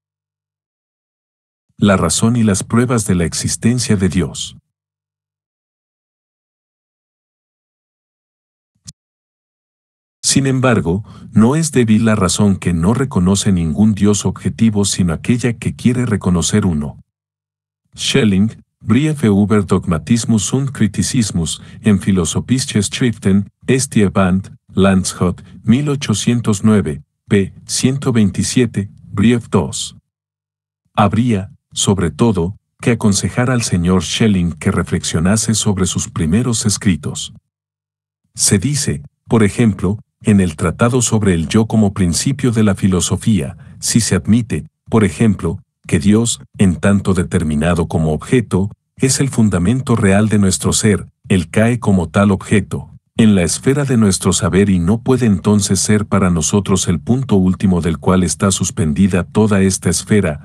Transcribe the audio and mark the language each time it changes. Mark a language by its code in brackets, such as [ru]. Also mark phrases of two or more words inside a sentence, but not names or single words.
[es] La razón y las pruebas de la existencia de Dios. Sin embargo, no es débil la razón que no reconoce ningún Dios objetivo sino aquella que quiere reconocer uno. Schelling, Brief über Dogmatismus und Kritismus, en Philosophische Schriften, [de] Estie Band, [es] Landshut, 1809, p. 127, Brief 2. Habría, sobre todo, que aconsejar al señor Schelling que reflexionase sobre sus primeros escritos. Se dice, por ejemplo, en el Tratado sobre el Yo como principio de la filosofía, si se admite, por ejemplo, que Dios, en tanto determinado como objeto, es el fundamento real de nuestro ser, él cae como tal objeto, en la esfera de nuestro saber y no puede entonces ser para nosotros el punto último del cual está suspendida toda esta esfera.